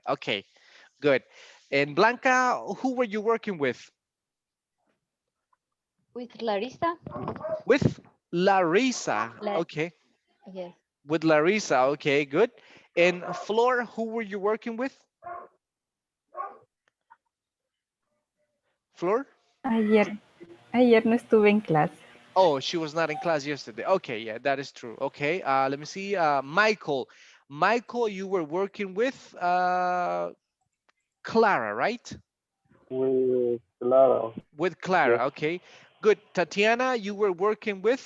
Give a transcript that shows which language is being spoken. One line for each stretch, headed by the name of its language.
English: Okay, good. And Blanca, who were you working with? With Larissa? With Larissa. La Okay, yes. with Larissa. Okay, good. And Flor, who were you working with? Flor?
Spanish: Ayer, ayer no estuve en clase.
English: Oh, she was not in class yesterday. Okay, yeah, that is true. Okay, let me see. Michael. Michael, you were working with Clara, right? With Clara. With Yes. Clara. Okay, good. Tatiana, you were working